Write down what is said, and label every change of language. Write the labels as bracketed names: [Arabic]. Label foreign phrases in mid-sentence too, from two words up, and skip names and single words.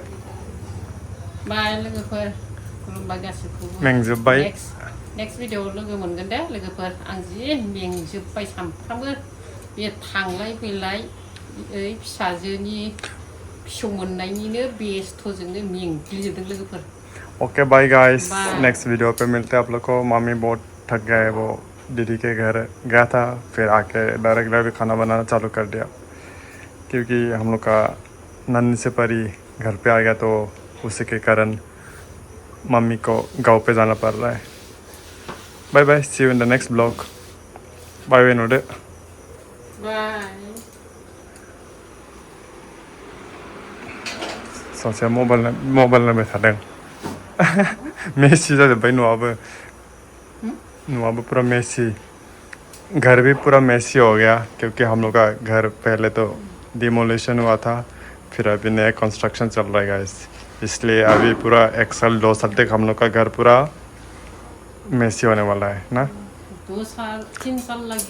[Bodo] बाय लोगोफोर खुलुमबाय गासिबखौबो मेंजोब्बाय नेक्स्ट भिडिअआव लोगो मोनगोन दे लोगोफोर आं जि मेंजोब्बाय सानफ्रामबो बे थांलाय फैलाय ओइ फिसाजोनि फिसौ मोननायनिनो बेस्थ'जोंनो मेंग्लिजोबदों लोगोफोर [English] okay bye guys next video [Hindi] पे मिलते हैं आप लोग को मामी बहुत थक गए वो दीदी के घर गया था फिर आके डायरेक्ट खाना बनाना चालू कर दिया क्योंकि हम लोग का नन्ही से परी घर पे आ गया तो उसी के कारण मम्मी को गांव पे जाना पड़ रहा है [English] bye bye see you in the next blog bye bye [Hindi] नोडे [English] बाय [Bodo] सासेया मबाइल नायबाय थादों मेसी जाजोब्बाय न'आबो [Hindi] पूरा मेसी घर भी पूरा मेसी हो गया क्योंकि हम लोग का घर पहले तो डिमोलिशन हुआ था फिर अभी नया कंस्ट्रक्शन चल रहा है गाइस इसलिए अभी पूरा 1 साल 2 साल तक हम लोग का घर पूरा मेसी होने वाला है ना 2 साल 3 साल लगे